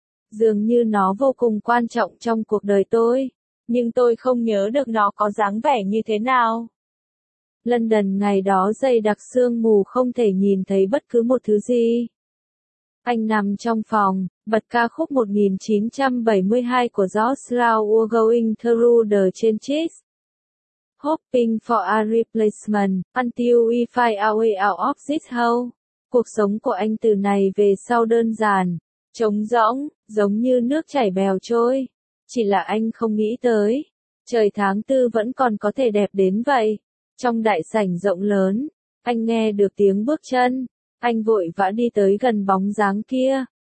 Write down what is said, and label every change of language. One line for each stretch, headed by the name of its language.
Vietnamese: Dường như nó vô cùng quan trọng trong cuộc đời tôi, nhưng tôi không nhớ được nó có dáng vẻ như thế nào. London ngày đó dày đặc sương mù không thể nhìn thấy bất cứ một thứ gì. Anh nằm trong phòng, bật ca khúc 1972 của George Lau Going Through the Changes.
English: Hoping for a replacement, until we find our way out of this hole.
Vietnamese: cuộc sống của anh từ này về sau đơn giản, trống rỗng, giống như nước chảy bèo trôi. Chỉ là anh không nghĩ tới, trời tháng tư vẫn còn có thể đẹp đến vậy. Trong đại sảnh rộng lớn, anh nghe được tiếng bước chân, anh vội vã đi tới gần bóng dáng kia.